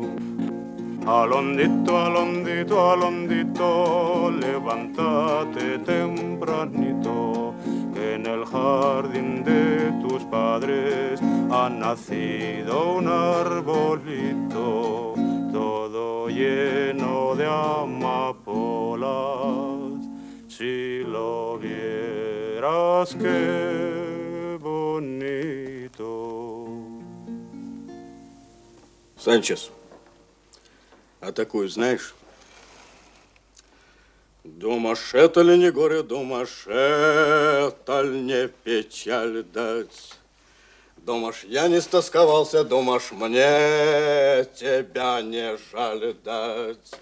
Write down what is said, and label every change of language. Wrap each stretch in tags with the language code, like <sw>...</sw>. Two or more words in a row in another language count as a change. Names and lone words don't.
<es>Alondito, alondito, alondito, levántate tempranito, que en el jardín de tus padres ha nacido un arbolito, todo lleno de amapolas. Si lo vieras, qué bonito.</es> <ru>Санчес, а такую знаешь? Думаешь, это ли не горе, думаешь, это ли не печаль дать? Думаешь, я не стосковался, думаешь, мне тебя не жаль дать?</ru>